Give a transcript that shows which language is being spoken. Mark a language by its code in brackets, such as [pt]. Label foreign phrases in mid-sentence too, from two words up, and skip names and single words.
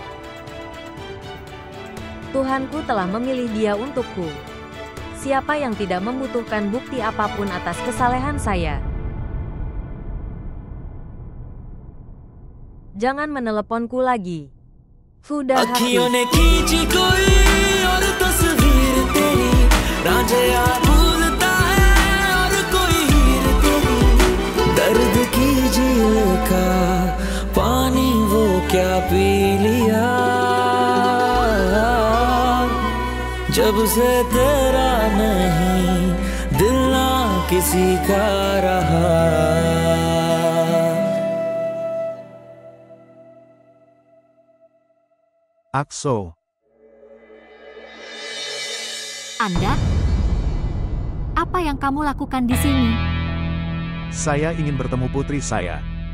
[id] Tuhanku telah memilih dia untukku. Siapa yang tidak membutuhkan bukti apapun atas kesalehan saya? Jangan meneleponku lagi. Sudah habis. [hi] दर्द की झील का पानी वो क्या पी लिया जब से तेरा नहीं दिल ना किसी का रहा. [id] Akso, Anda? Apa yang kamu lakukan di sini? saya ingin bertemu putri saya.